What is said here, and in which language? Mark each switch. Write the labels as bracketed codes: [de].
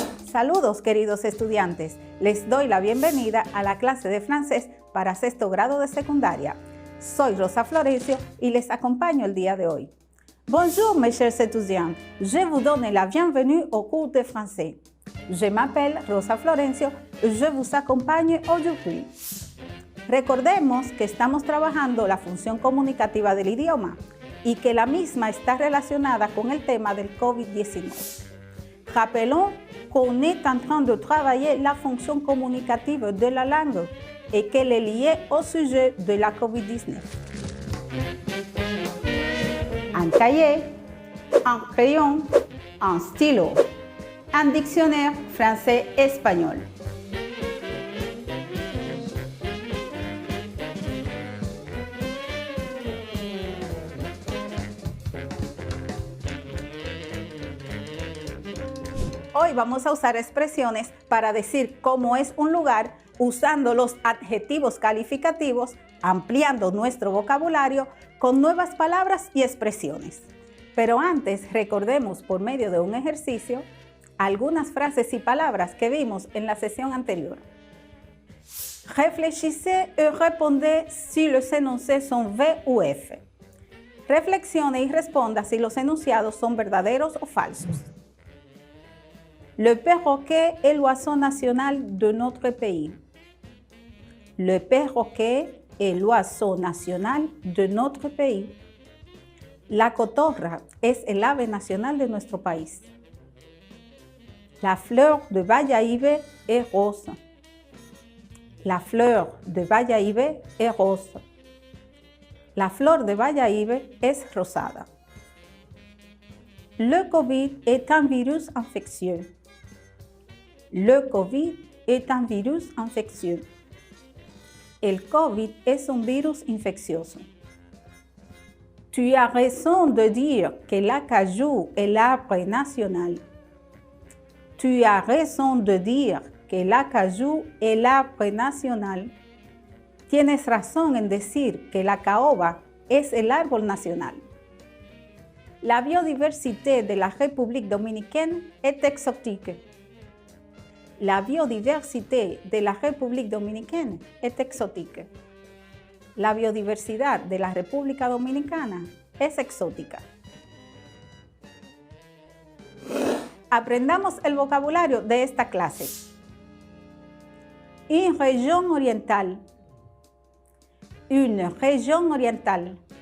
[es] Saludos, queridos estudiantes. Les doy la bienvenida a la clase de francés para sexto grado de secundaria. Soy Rosa Florencio y les acompaño el día de hoy. [fr] Bonjour, mes chers étudiants. Je vous donne la bienvenue au cours de français. Je m'appelle Rosa Florencio y je vous accompagne aujourd'hui. [es] Recordemos que estamos trabajando la función comunicativa del idioma y que la misma está relacionada con el tema del COVID-19. [fr] Rappelons qu'on est en train de travailler la fonction communicative de la langue et qu'elle est liée au sujet de la COVID-19. Un cahier, un crayon, un stylo, un dictionnaire français-espagnol. [es] Hoy vamos a usar expresiones para decir cómo es un lugar usando los adjetivos calificativos, ampliando nuestro vocabulario con nuevas palabras y expresiones. Pero antes recordemos por medio de un ejercicio algunas frases y palabras que vimos en la sesión anterior. [fr] Réfléchissez et répondez si los énoncés son V ou F. [es] Reflexione y responda si los enunciados son verdaderos o falsos. [fr] Le perroquet est l'oiseau national de notre pays. Le perroquet est l'oiseau national de notre pays. [es] La cotorra es el ave nacional de nuestro país. [fr] La fleur de Bayahibe est rose. La fleur de Bayahibe est rose. [es] La flor de Bayahibe es rosada. [fr] Le COVID est un virus infectieux. Le COVID est un virus infectieux. [es] El COVID es un virus infeccioso. [fr] Tu as raison de dire que l'acajou est l'arbre national. Tu as raison de dire que l'acajou est l'arbre national. [es] Tienes razón en decir que la caoba es el árbol nacional. [fr] La biodiversité de la République dominicaine est exotique. La biodiversité de la République dominicaine est exotique. [es] La biodiversidad de la República Dominicana es exótica. Aprendamos el vocabulario de esta clase. [fr] Une région orientale. Une région orientale.